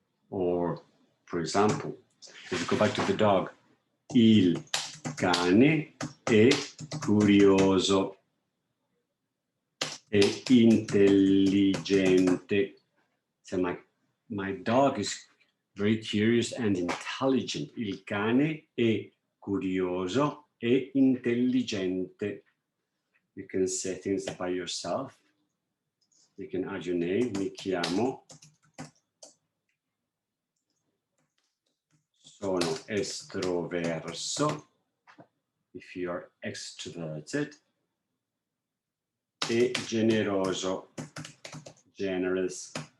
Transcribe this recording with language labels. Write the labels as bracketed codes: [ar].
[en] Or, for example, if we go back to the dog, [it] il cane è curioso e intelligente. [en] So my dog is very curious and intelligent. [it] Il cane è curioso e intelligente. [en] You can say things about yourself. You can add your name. [it] Mi chiamo. Sono estroverso, [en] if you are extroverted, [it] e generoso, [en] generous.